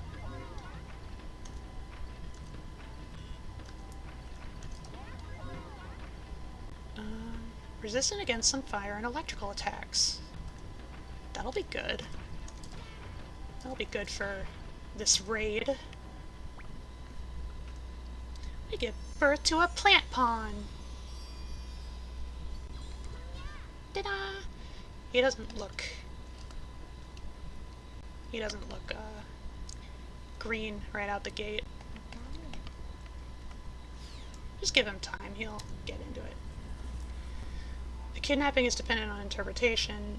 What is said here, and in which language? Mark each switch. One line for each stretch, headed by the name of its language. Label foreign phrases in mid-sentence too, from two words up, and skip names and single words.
English: Resistant against some fire and electrical attacks. That'll be good. That'll be good for this raid. We give birth to a plant pawn. Ta-da! He doesn't look green right out the gate. Just give him time, he'll get into it. The kidnapping is dependent on interpretation.